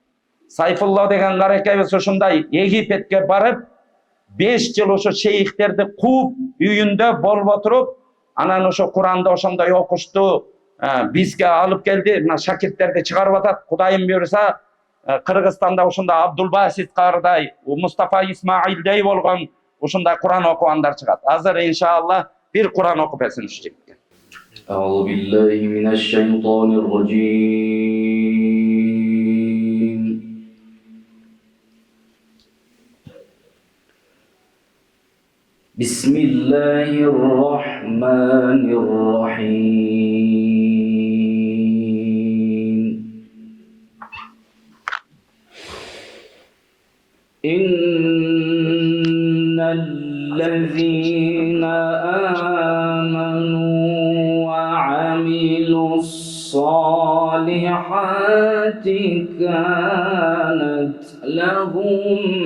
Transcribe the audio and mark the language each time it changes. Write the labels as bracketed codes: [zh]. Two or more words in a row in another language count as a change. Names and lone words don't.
[ky] Сайфулла деген каракебиз ушундай Египетке барып 5 жыл ошо шейхтерди кууп үйүндө болуп отуруп, анан ошо Куранды ошондой окушту, бизге алып келди. Мына шакирттерди чыгарып атат. Кудайым буйруса, Кыргызстанда ушундай Абдулбасит кардай, Мустафа Исмаилдей болгон ушундай Куран окугандар чыгат. Азыр иншалла бир Куран окуп берсин ушу жигитке. [ar] أعوذ بالله من الشيطان الرجيم بسم الله الرحمن الرحيم إن الذين آمنوا وعملوا الصالحات كانت لهم